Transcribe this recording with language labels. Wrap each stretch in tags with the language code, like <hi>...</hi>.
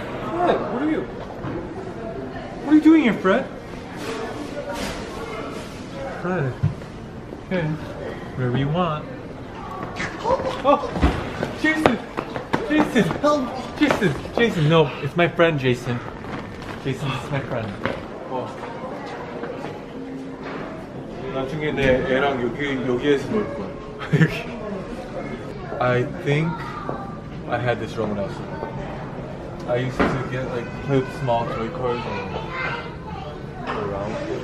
<en>Fred, what are you doing here, Fred? Fred. Okay. Whatever you want. Oh! Jason! Jason! Help! Jason, no, it's my friend Jason. Jason, this is my friend.</en> <ko>나중에 내 애랑 여기에서 놀 거야.</ko> <en>I think I had this wrong when I was little. I used to get like play with small toy cars and go around.</en>